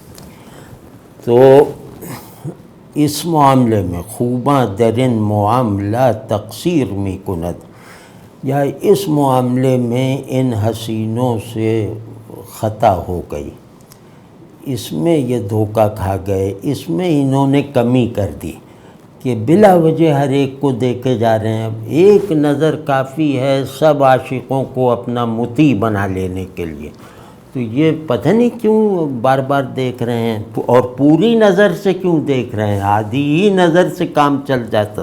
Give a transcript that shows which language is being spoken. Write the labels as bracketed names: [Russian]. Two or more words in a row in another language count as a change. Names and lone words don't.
[Urdu] تو اس معاملے میں [Persian] خوباں درن معاملہ تقصیر می کند، [Urdu] یا اس معاملے میں ان حسینوں سے خطا ہو گئی، اس میں یہ دھوکہ کھا گئے، اس میں انہوں نے کمی کر دی کہ بلا وجہ ہر ایک کو دیکھے جا رہے ہیں، ایک نظر کافی ہے سب عاشقوں کو اپنا مطیع بنا لینے کے لیے، تو یہ پتہ نہیں کیوں بار بار دیکھ رہے ہیں، اور پوری نظر سے کیوں دیکھ رہے ہیں، آدھی ہی نظر سے کام چل جاتا۔